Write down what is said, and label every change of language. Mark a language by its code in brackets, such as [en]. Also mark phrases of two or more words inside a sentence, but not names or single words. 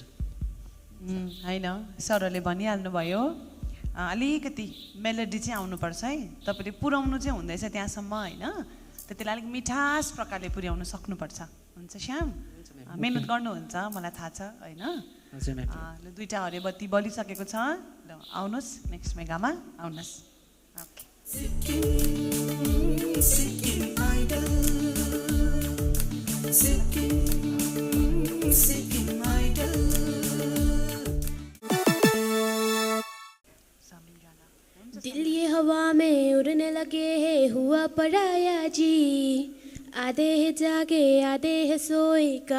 [ne] होइन सरहरूले भनिहाल्नु भयो अलिकति मेलोडी चाहिँ आउनुपर्छ है तपाईँले पुर्याउनु चाहिँ हुँदैछ त्यहाँसम्म होइन त्यसलाई अलिक मिठास प्रकारले पुर्याउनु सक्नुपर्छ हुन्छ श्याम मेहनत गर्नुहुन्छ मलाई थाहा छ होइन दुईवटा हरे बत्ती बलिसकेको छ ल आउनुहोस् नेक्स्ट मेगामा आउनुहोस् ओके [hi] दिल ये हवा में उड़ने लगे है हुआ पराया जी आधे है जागे आधे है सोए